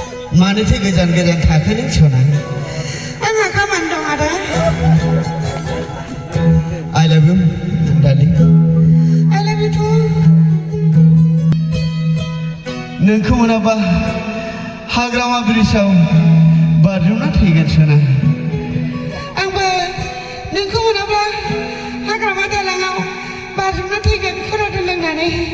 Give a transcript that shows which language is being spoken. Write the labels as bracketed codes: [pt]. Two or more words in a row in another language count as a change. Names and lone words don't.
[brx] मानोथो गोजान गोजान थाखोनि सना आंहा खामानि दं आदा [en] I love you darling I love you too [brx] नोंखौ मोनाबा हाग्रामा ब्रिजआव बारजुमना थैगोन सना आंबो नोंखौ मोनाब्ला हाग्रामा दालाङाव बारजुमना थैगोन खर' लोंनानै